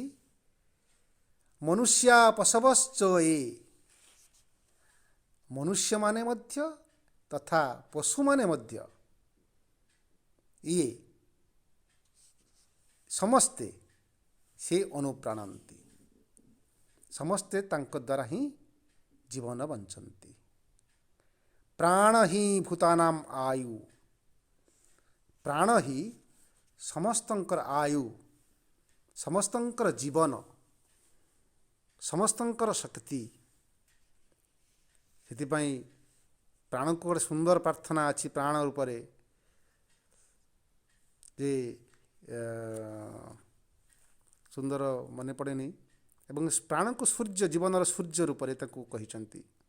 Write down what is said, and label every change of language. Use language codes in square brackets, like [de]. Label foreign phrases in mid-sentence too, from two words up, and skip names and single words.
[sa] ମନୁଷ୍ୟା ପଶବଶ୍ଚ ଏ, [or] ମନୁଷ୍ୟମାନେ ମଧ୍ୟ ତଥା ପଶୁମାନେ ମଧ୍ୟ ଇଏ ସମସ୍ତେ ସେ ଅନୁପ୍ରାଣନ୍ତି। ସମସ୍ତେ ତାଙ୍କ ଦ୍ୱାରା ହିଁ ଜୀବନ ବଞ୍ଚନ୍ତି। [sa] ପ୍ରାଣ ହିଁ ଭୂତାନାମ୍ ଆୟୁ, [or] ପ୍ରାଣ ହିଁ ସମସ୍ତଙ୍କର ଆୟୁ, ସମସ୍ତଙ୍କର ଜୀବନ, ସମସ୍ତଙ୍କର ଶକ୍ତି। ସେଥିପାଇଁ ପ୍ରାଣକୁ ଗୋଟେ ସୁନ୍ଦର ପ୍ରାର୍ଥନା ଅଛି ପ୍ରାଣ ରୂପରେ ଯେ ସୁନ୍ଦର ମନେ ପଡ଼େନି, ଏବଂ ପ୍ରାଣକୁ ସୂର୍ଯ୍ୟ, ଜୀବନର ସୂର୍ଯ୍ୟ ରୂପରେ ତାକୁ କହିଛନ୍ତି।